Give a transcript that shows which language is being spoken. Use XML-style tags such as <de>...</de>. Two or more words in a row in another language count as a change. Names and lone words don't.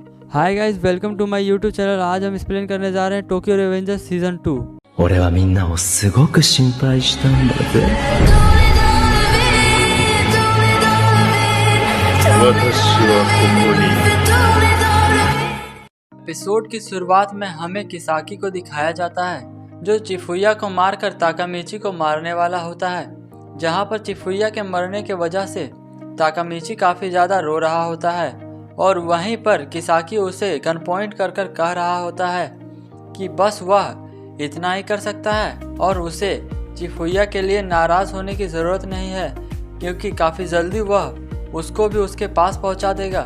<en>Hi guys, welcome to my YouTube channel.</en> <hi>आज हम एक्सप्लेन करने जा रहे हैं टोक्यो रिवेंजर्स सीजन 2।</hi> <ja>俺はみんなをすごく心配したんだぜ。私はここにいる。</ja> <hi>एपिसोड की शुरुआत में हमें किसाकी को दिखाया जाता है जो चिफुया को मारकर ताकामिची को मारने वाला होता है। जहां पर चिफुया के मरने की वजह से ताकामिची काफ़ी ज़्यादा रो रहा होता है और वहीं पर किसाकी उसे</hi> <en>gun point</en> <hi>कर कर कह रहा होता है कि बस वह इतना ही कर सकता है और उसे चिफुया के लिए नाराज़ होने की ज़रूरत नहीं है क्योंकि काफ़ी जल्दी वह उसको भी उसके पास पहुंचा देगा।</hi>